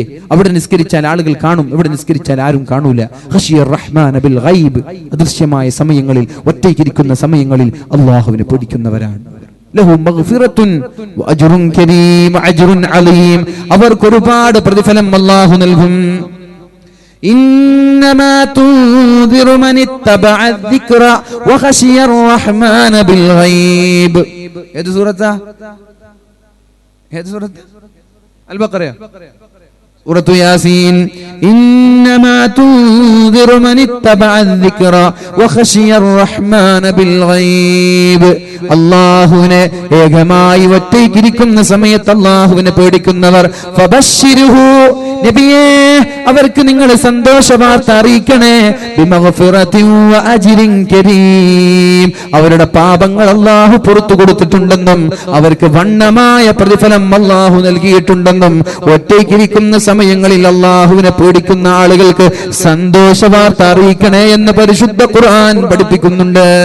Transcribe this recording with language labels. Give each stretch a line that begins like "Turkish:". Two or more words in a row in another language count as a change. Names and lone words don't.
Malayalam: അവിടെ നിസ്കരിച്ചാൽ ആളുകൾ കാണും, ഇവിടെ നിസ്കരിച്ചാൽ ആരും കാണൂല.
Arabic: خشي الرحمن بالغيب,
Malayalam: അദൃശ്യമായ സമയങ്ങളിൽ, ഒറ്റയ്ക്കിരിക്കുന്ന സമയങ്ങളിൽ അല്ലാഹുവിനെ പേടിക്കുന്നവരാണ്.
Arabic: له مغفرة وأجر كريم، أجر عليم.
Malayalam: അവർക്ക് ഒരുപാട് പ്രതിഫലം അല്ലാഹു നൽകും.
Arabic: إنما تنذر من اتبع الذكر وخشي الرحمن بالغيب. هذه سورة البقرة. سورة ياسين. إنما تنذر من اتبع الذكر وخشي الرحمن بالغيب.
Malayalam: അല്ലാഹുവിനെ ഏകമായി ഒറ്റയ്ക്കിരിക്കുന്ന സമയത്ത് അല്ലാഹുവിനെ പേടിക്കുന്നവർ ഫബശ്ശിരുഹു, നബിയേ അവർക്ക് നിങ്ങൾ സന്തോഷവാർത്ത അറിയിക്കണേ.
Arabic: بمغفرة وأجر كريم,
Malayalam: അവരുടെ പാപങ്ങൾ അല്ലാഹു പുറത്തു കൊടുത്തിട്ടുണ്ടെന്നും അവർക്ക് വണ്ണമായ പ്രതിഫലം അല്ലാഹു നൽകിയിട്ടുണ്ടെന്നും ഒറ്റയ്ക്കിരിക്കുന്ന സമയങ്ങളിൽ അല്ലാഹുവിനെ പേടിക്കുന്ന ആളുകൾക്ക് സന്തോഷവാർത്ത അറിയിക്കണേ എന്ന് പരിശുദ്ധ ഖുർആൻ പഠിപ്പിക്കുന്നുണ്ട്.